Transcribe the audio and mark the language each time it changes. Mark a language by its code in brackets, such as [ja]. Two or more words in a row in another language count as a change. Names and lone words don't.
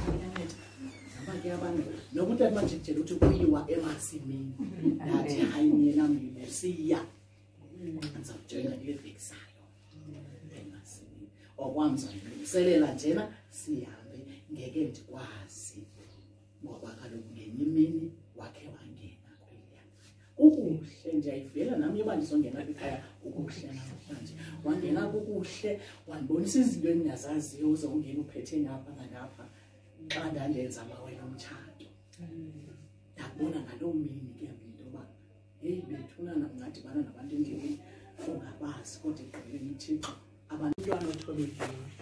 [xh] iyanetha naba ke abantu nokuthi atimajikijela ukuthi kuyiwa emasimini nathi hayi yena mlilo siya ngizakutshela kule veksayo emasimini okwamzangiselela njena sihambe ngeke ndikwazi ngoba kaloku ngenye imini wakhe wangena kweliya ukuhle ndiyayivela nami yoba ndizongena kwikhaya ukuhle namhlanje wangena kukuhle wandibonisa izinto endingazaziyo uzongena uphethe ngapha nangapha xa ndandenza amawele omtshato ndabona ngaloo mini ke into yoba heyi bethunana ungadibana nabantu endleleni ungabazi kodwa egqibeleni uThixo abantwana othobekileyo